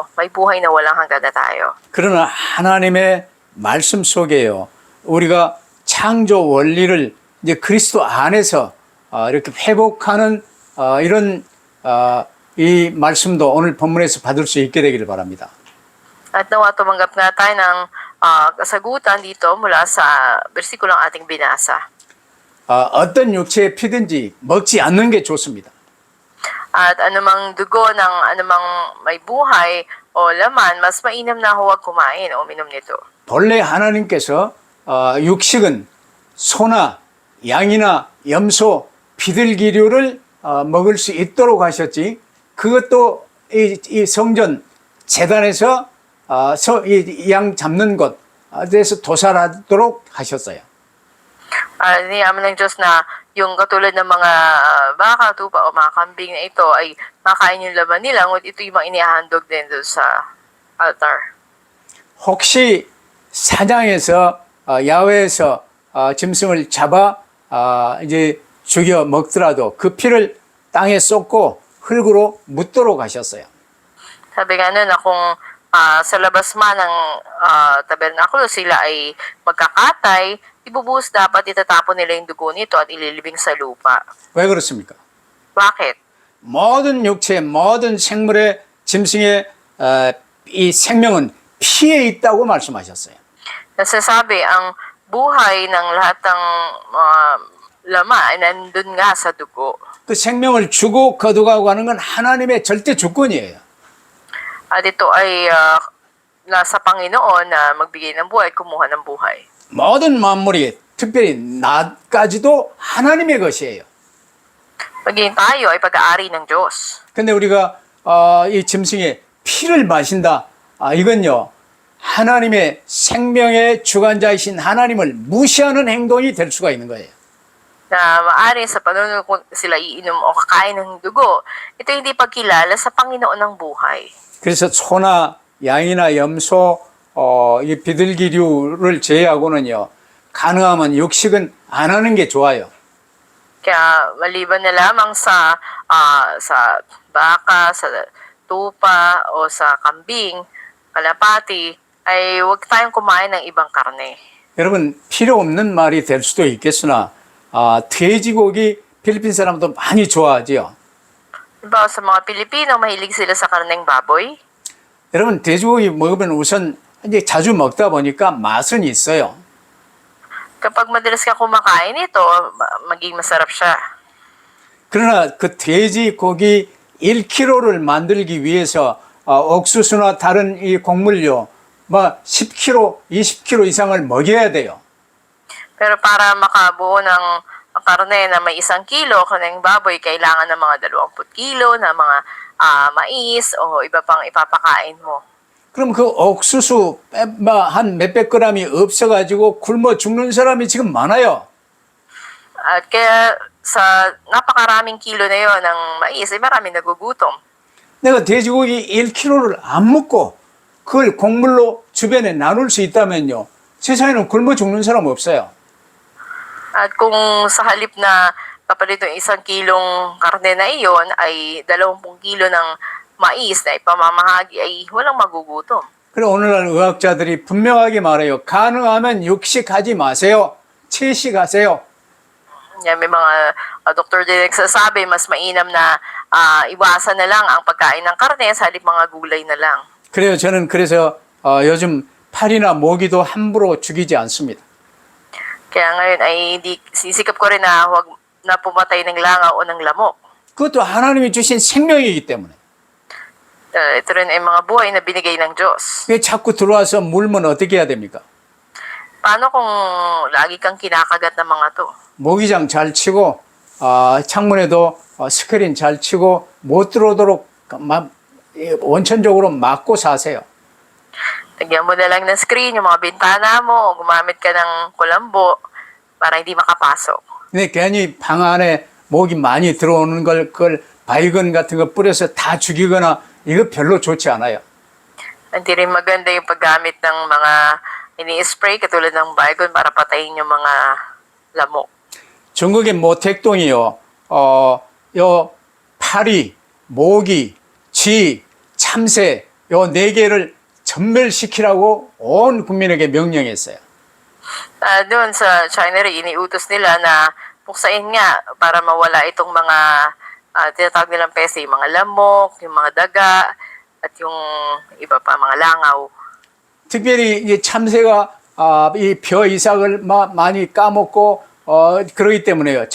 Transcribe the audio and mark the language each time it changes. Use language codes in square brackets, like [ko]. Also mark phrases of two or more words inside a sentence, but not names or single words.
[tl] May buhay na walang hanggan na tayo. [ko] 그러나 하나님의 말씀 속에요. 우리가 창조 원리를 이제 그리스도 안에서 이렇게 회복하는 이런 이 말씀도 오늘 본문에서 받을 수 있게 되기를 바랍니다. [tl] At nawa tumanggap nga tayo ng kasagutan dito mula sa bersikulang ating binasa. [ko] 어떤 육체의 피든지 먹지 않는 게 좋습니다. [tl] At anumang dugo ng anumang may buhay o laman, mas mainam na huwag kumain o uminom nito. [ko] 본래 하나님께서 육식은 소나 양이나 염소, 비둘기류를 먹을 수 있도록 하셨지. 그것도 이 성전 제단에서 이 양 잡는 곳에서 도살하도록 하셨어요. [tl] Niyaman ng Diyos na yung katulad ng mga baka, tupa o mga kambing na ito ay makain yung laman nila, ngunit ito yung mga inihahandog din doon sa altar. [ko] 혹시 사냥에서 야외에서 짐승을 잡아 이제 죽여 먹더라도 그 피를 땅에 쏟고 흙으로 묻도록 하셨어요. [tl] Sabi nga nun na kung sa labas man ng tabernakulo sila ay magkakatay, ibubuhos dapat itatapon nila yung dugo nito at ililibing sa lupa. [ko] 왜 그렇습니까? [tl] Bakit? [ko] 모든 육체, 모든 생물의 짐승의 이 생명은 피에 있다고 말씀하셨어요. [tl] Nasasabi ang buhay ng lahat ng laman ay nandun nga sa dugo. [ko] 그 생명을 주고 거두가고 하는 건 하나님의 절대 주권이에요. [tl] At ito ay nasa Panginoon na magbigay ng buhay, kumuha ng buhay. [ko] 모든 만물이 특별히 나까지도 하나님의 것이에요. [tl] Maging tayo ay pag-aari ng Diyos. [ko] 근데 우리가 이 짐승의 피를 마신다. 이건요. 하나님의 생명의 주관자이신 하나님을 무시하는 행동이 될 수가 있는 거예요. [tl] Na maaari sa panunod kung sila iinom o kakain ng dugo, ito hindi pagkilala sa Panginoon ng buhay. [ko] 그래서 소나 양이나 염소, 이 비둘기류를 제외하고는요. 가능하면 육식은 안 하는 게 좋아요. [tl] Kaya maliban na lamang sa baka, sa tupa o sa kambing, kalapati, ay huwag tayong kumain ng ibang karne. [ko] 여러분 필요 없는 말이 될 수도 있겠으나 돼지고기 필리핀 사람도 많이 좋아하지요. [tl] Diba, sa mga Pilipino, mahilig sila sa karneng baboy. [ko] 여러분 돼지고기 먹으면 우선 이제 자주 먹다 보니까 맛은 있어요. [tl] Kapag madalas ka kumakain ito, maging masarap siya. [ko] 그러나 그 돼지고기 1kg를 만들기 위해서 옥수수나 다른 이 곡물요, 뭐 10kg, 20kg 이상을 먹여야 돼요. [tl] Pero para makabuo ng karne na may 1 kilo, karneng baboy, kailangan ng mga 20 kilo na mga mais o iba pang ipapakain mo. [ko] 그럼 그 옥수수 한 몇백 g이 없어가지고 굶어 죽는 사람이 지금 많아요. [tl] At kaya sa napakaraming kilo na yon ng mais, ay maraming nagugutom. [ko] 내가 돼지고기 1kg를 안 먹고 그걸 곡물로 주변에 나눌 수 있다면요. 세상에는 굶어 죽는 사람 없어요. [tl] At kung sa halip na kapalit ng 1 kilong karne na iyon ay 20 kilo ng mais na ipamamahagi ay walang magugutom. [ko] 그래 오늘날 의학자들이 분명하게 말해요. 가능하면 육식하지 마세요. 채식하세요. [tl] Yan, may mga doktor din nagsasabi, mas mainam na iwasan na lang ang pagkain ng karne sa halip mga gulay na lang. [ko] 그래요. 저는 그래서 요즘 파리나 모기도 함부로 죽이지 않습니다. [tl] Kaya ngayon ay hindi, sisikap ko rin na huwag na pumatay ng langaw o ng lamok. [ko] 그것도 하나님이 주신 생명이기 때문에. [tl] Ito rin ay mga buhay na binigay ng Diyos. [ko] 왜 자꾸 들어와서 물면 어떻게 해야 됩니까? [tl] Paano kung lagi kang kinakagat ng mga to? [ko] 모기장 잘 치고 창문에도 스크린 잘 치고 못 들어오도록 원천적으로 막고 사세요. [tl] Lagyan mo na lang ng screen yung mga bintana mo o gumamit ka ng kulambo para hindi makapasok. [ko] 근데 괜히 방 안에 모기 많이 들어오는 걸 그걸 바이건 같은 거 뿌려서 다 죽이거나 이거 별로 좋지 않아요. [tl] Hindi rin maganda yung paggamit ng mga ini-spray katulad ng Baygon para patayin yung mga lamok. [ko] 전국의 모택동이요. 요 파리, 모기, 쥐, 참새 요 네 개를 전멸시키라고 온 국민에게 명령했어요. [tl] Doon sa China rin, iniutos nila na puksain nga para mawala itong mga tinatawag nilang peste, yung mga lamok, yung mga daga, at yung iba pa, mga langaw. [ko] 특별히 이 참새가 이 벼 이삭을 많이 까먹고 그러기 때문에요.